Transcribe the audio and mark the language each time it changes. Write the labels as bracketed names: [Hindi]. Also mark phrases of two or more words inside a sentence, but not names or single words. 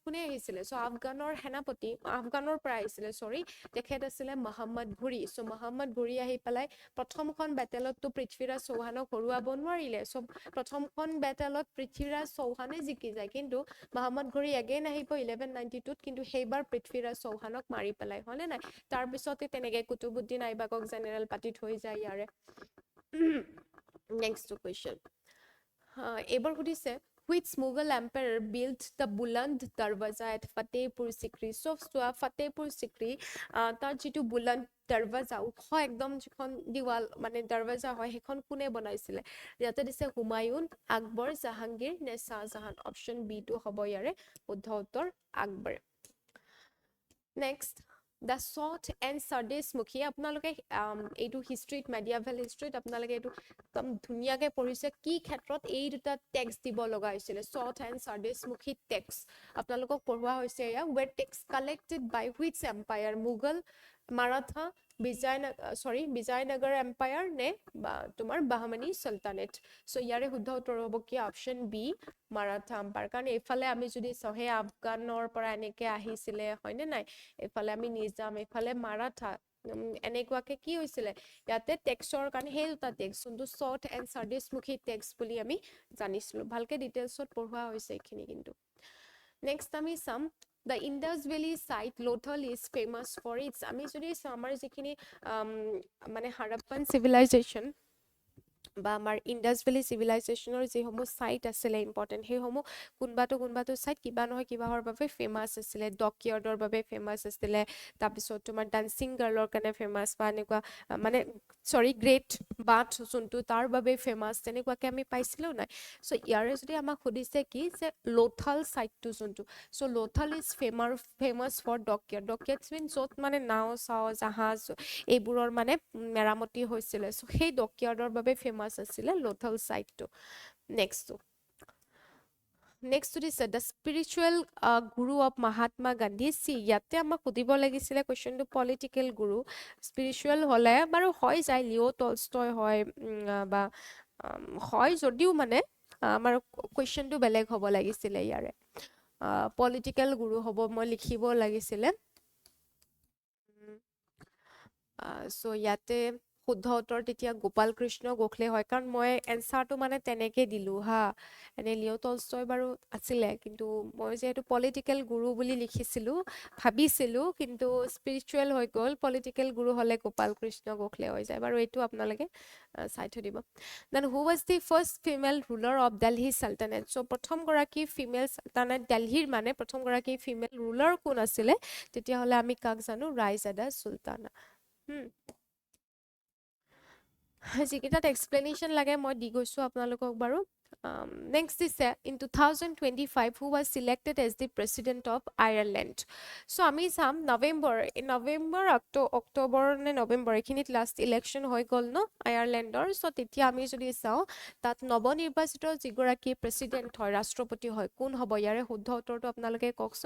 [Assamese] কোনে আহিছিলে সো আফগানৰ সেনাপতি আফগানৰ পৰা আহিছিলে সৰি তেখেত আছিলে মহম্মদ ঘুৰি সো মহম্মদ ঘুৰি আহি পেলাই প্ৰথমখন বেটেলত তো পৃথ্বীৰাজ চৌহানক হৰুৱাব নোৱাৰিলে সো প্ৰথমখন বেটেলত পৃথ্বীৰাজ চৌহানে জিকি যায় কিন্তু মহম্মদ ঘুৰি এগেইন আহিব 1192 ত কিন্তু সেইবাৰ পৃথ্বীৰাজ চৌহানক মাৰি পেলাই হলে নাই তাৰ পিছতে তেনেকে কুতুবুদ্দিন আইবাকক জেনেৰেল পাতি থৈ যায় ইয়াৰে [English] next question [Assamese] এবাৰ সুধিছে [English] which Mughal emperor built the Buland Darwaza at Fatehpur Sikri [Assamese] so Fatehpur Sikri তাৰ যিটো Buland Darwaza উখ একদম যিখন দিৱাল মানে দৰ্জা হয় সেইখন কোনে বনাইছিলে ইয়াতে দিছে Humayun Akbar Jahangir নে Shah Jahan option B তো হ'ব ইয়াৰে শুদ্ধ উত্তৰ Akbar [English] next the Sword and Sardeshmukhi [Assamese] আপোনালোকে এইটো হিষ্ট্ৰীত মেডিয়েভেল হিষ্ট্ৰীত আপোনালোকে এইটো একদম ধুনিয়াকে পঢ়িছে কি ক্ষেত্ৰত এই দুটা টেক্সট দিব লগা হৈছিল Sword and Sardeshmukhi টেক্সট আপোনালোকক পঢ়োৱা হৈছে ইয়া [English] were texts collected by which empire Mughal Maratha Vijayanagar empire [Assamese] নে তোমাৰ বাহমানি সুলতানেট সো ইয়াৰে শুদ্ধ উত্তৰ হ'ব কি [English] option B Maratha empire [Assamese] কাৰণ এইফালে আমি যদি সহে আফগানৰ পৰা এনেকে আহিছিলে হয়নে নাই এইফালে আমি নিজাম এইফালে মাৰাঠা এনেকুৱাকে কি হৈছিলে ইয়াতে টেক্সটৰ কাৰণে সেই দুটা টেক্সট যোনটো Sword and Sardeshmukhi টেক্সট বুলি আমি জানিছিলো ভালকে ডিটেইলছত পঢ়োৱা হৈছে এইখিনি কিন্তু নেক্সট আমি চাম [English] The Indus Valley site Lothal is famous for its [Assamese] আমি যদি আমাৰ যিখিনি মানে Harappan civilization বা আমাৰ ইন্ডাস ভ্যালি সিভিলাইজেশনৰ যি সমূহ সাইট আছিল ইম্পৰ্টেন্ট হে সমূহ কোনবাটো সাইট কিবা নহয় কিবাহৰ বাবে ফেমাস আছিল ডকইয়াৰ্ডৰ বাবে ফেমাস আছিল তাৰ পিছত তোমাৰ [English] dancing girl [Assamese] কাৰণে ফেমাস বা এনেকুৱা মানে সৰি গ্ৰেট বাথ যোনটো তাৰ বাবে ফেমাস তেনেকুৱাকে আমি পাইছিলো নাই সো ইয়াৰে যদি আমাক খুদিছে কি যে লোথাল সাইটটো যোনটো সো [English] Lothal is famous for dockyard means [Assamese] য'ত মানে নাও চাও জাহাজ এইবোৰৰ মানে মেৰামতি হৈছিল সো সেই ডকইয়াৰ্ডৰ বাবে ফেমাস আছিলে লোথাল সাইটটো নেক্সট [English] to this the spiritual guru of Mahatma Gandhi see [Assamese] ইয়াতে আমাক খুদিব লাগিছিলে কোৱেশ্চনটো পলিটিক্যাল গুৰু স্পিৰিচুৱেল হলে বাৰু হয় যায় লিও টলষ্টয় হয় বা হয় যদিও মানে আমাৰ কোৱেশ্চনটো বেলেগ হ'ব লাগিছিলে ইয়াৰে পলিটিক্যাল গুৰু হ'ব মই লিখিব লাগিছিলে সো ইয়াতে শুদ্ধ উত্তৰ তেতিয়া গোপাল কৃষ্ণ গোখলে হয় কাৰণ মই এনসাৰটো মানে তেনেকে দিলো হা এনে লিও টলষ্টয় বাৰু আছিলে কিন্তু মই যেহেতু পলিটিক্যাল গুৰু বুলি লিখিছিলো ভাবিছিলো কিন্তু স্পিৰিচুৱেল হৈ গ'ল পলিটিক্যাল গুৰু হলে গোপাল কৃষ্ণ গোখলে হৈ যায় বাৰু এইটো আপোনালোকে চাই থৈ দিব [English] then who was the first female ruler of Delhi Sultanate [Assamese] সো প্ৰথম গৰাকী [English] female Sultanate [Assamese] দিল্লীৰ মানে প্ৰথম গৰাকী [English] female ruler [Assamese] কোন আছিলে তেতিয়া হলে আমি কাক জানো ৰাইজাদা সুলতানা যিকেইটাত এক্সপ্লেনেশ্যন লাগে মই দি গৈছো আপোনালোকক বাৰু [English] next is in 2025 who was selected as the president of Ireland so [Assamese] আমি চাম নৱেম্বৰ অক্টোবৰ নে নৱেম্বৰ এখিনিত লাষ্ট ইলেকশ্যন হৈ গল ন আয়াৰলেণ্ডৰ সো তেতিয়া আমি যদি চাও তাত নৱনিৰ্বাচিত যিগৰাকী প্ৰেসিডেন্ট হয় ৰাষ্ট্ৰপতি হয় কোন হ'ব ইয়াৰে শুদ্ধ উত্তৰটো আপোনালোকে কওকচোন